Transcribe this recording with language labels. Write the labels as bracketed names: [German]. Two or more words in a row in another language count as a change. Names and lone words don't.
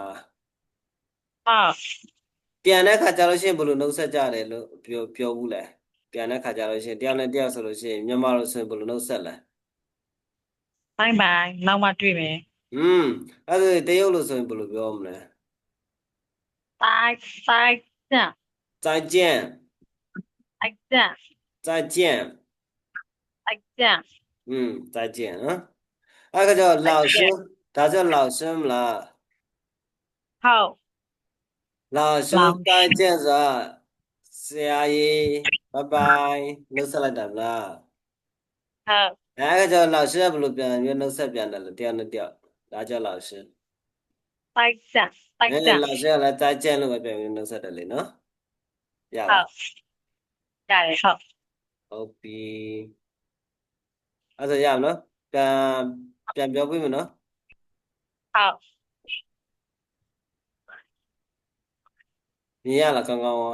[Chinese] 好 [Burmese] ပြန်တဲ့ခါကျလို့ရှိရင်ဘယ်လိုနှုတ်ဆက်ကြတယ်လို့ပြောဘူးလဲပြန်တဲ့ခါကျလို့ရှိရင်တယောက်နဲ့တယောက်ဆိုလို့ရှိရင်မြန်မာလိုဆိုရင်ဘယ်လိုနှုတ်ဆက်လဲ 拜拜နောက်မှတွေ့မယ် အဲ့ဒါတရုတ်လိုဆိုရင်ဘယ်လိုပြောမလဲ [Chinese] 再见再见再见再见再见 [Burmese] 再见နော်အဲ့ကကြောင့်老师ဒါကြောင့်老师မလား [Chinese] 好老师再见 [Burmese] ဆိုတာဆရာကြီးဘိုင်ဘိုင်နှုတ်ဆက်လိုက်တာမလား [Chinese] 好 [Burmese] အဲ့ကကြောင့်老师ကဘယ်လိုပြန်နှုတ်ဆက်ပြန်တယ်လဲတယောက်နဲ့တယောက်ဒါကြောင့်老师 [Chinese] 再见再见 [Burmese] 老师ကလည်း再见လို့ပဲပြန်ပြီးနှုတ်ဆက်တယ်လေနော်ရ [Chinese] 好 [Burmese] လား ရတယ်ဟုတ် ဟုတ်ပြီအဲ့ဒါရအောင်နော်ပြန်ပြောပြမယ်နော် ဟုတ် မြင်ရလားကောင်းကောင်းရော